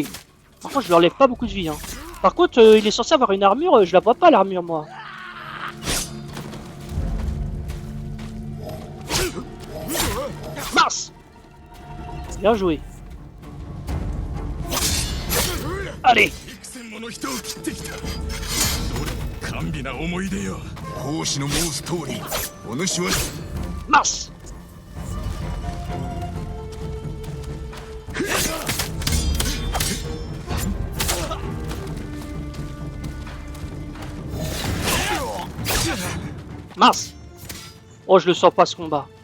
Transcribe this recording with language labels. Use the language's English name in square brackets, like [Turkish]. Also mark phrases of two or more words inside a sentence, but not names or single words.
[French] Par contre, je lui enlève pas beaucoup de vie. Hein. Par contre, il est censé avoir une armure. Je la vois pas, l'armure, moi. Mince! Bien joué. Allez! [Japanese] 甘美な思い出よ。奉仕の申す通り、お主は [French] Mince! Mince! Oh, je le sens pas ce combat.